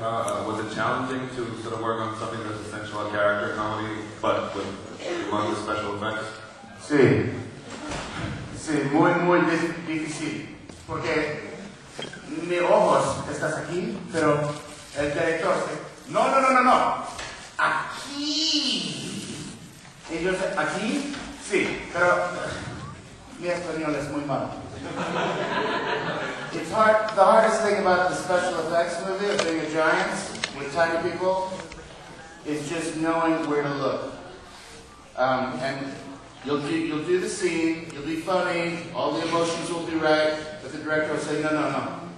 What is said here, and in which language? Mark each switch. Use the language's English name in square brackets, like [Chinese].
[English] Was it challenging to sort of work on something that's essential a character comedy, but with humongous special effects? [Spanish] Sí, sí, muy difícil, porque mis ojos estás aquí, pero el director no, aquí. Y yo sé, aquí, sí, pero mi español es muy malo. [English] It's hard. The hardest thing about the special effects movie of being a giant with tiny people is just knowing where to look. And you'll do the scene, you'll be funny, all the emotions will be right, but the director will say, no.